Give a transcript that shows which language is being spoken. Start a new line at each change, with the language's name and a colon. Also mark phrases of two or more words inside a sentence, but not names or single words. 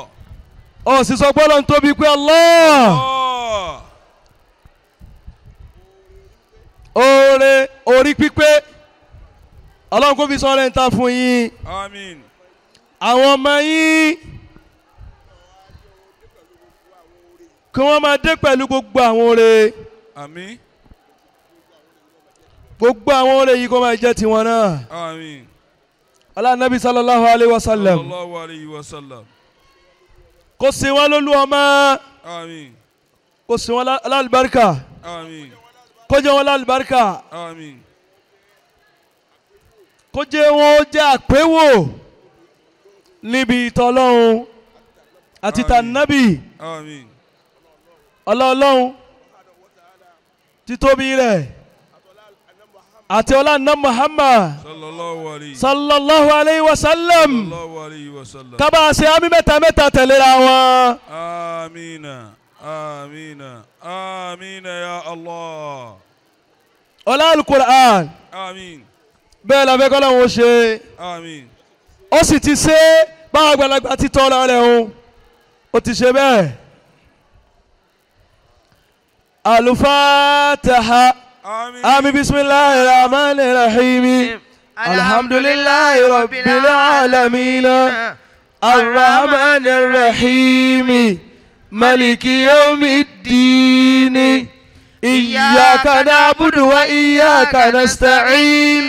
Yoruba: ó sì sọ gbọ́dọ̀ ń tóbi pé Allah oore orí pípé ọlọ́run kò fi sọ ọ́rẹ́ ń ta fún yín Àmín. àwọn ọmọ yín kí wọ́n máa dé pẹ̀lú gbogbo àwọn oore Àmín. gbogbo àwọn oore yìí kó máa jẹ́ tiwọn náà. Àmín.
Arabic: الله النبي صلى الله عليه وسلم صلى الله عليه وسلم.
Yoruba: kó ṣe wọ́n lólú ọmọ Àmín. kó ṣe wọ́n lálùbáríkà Àmín. kó jẹ́ wọ́n lálùbáríkà Àmín. kó jẹ́ wọ́n jẹ́ àpéwò níbi ìtọ́lọ́hun àti tànàbì Àmín. ọlọ́ọ̀lọ́hun títóbi rẹ̀ àti ọlọ́ọ̀nà Muhammad
Arabic: صلى الله عليه وسلم
Yoruba: kábà ṣe àmì mẹ́ta mẹ́ta tẹ̀léra wọn.
Arabic: آمين آمين آمين يا الله.
Yoruba: ọlá al-Qur'an Àmín. bẹ́ẹ̀ la fẹ́ kọ́ lọ́wọ́ ṣe Àmín. ó sì ti ṣe báwọn àgbàlagbà ti tọ́ ọ rẹ̀ o ó ti ṣe bẹ́ẹ̀. Al-Fatiha. Àmín.
Arabic: آمين بسم الله الرحمن الرحيم. الحمد لله رب العالمين. الرحمن الرحيم. مالك يوم الدين. إياك نعبد وإياك نستعين.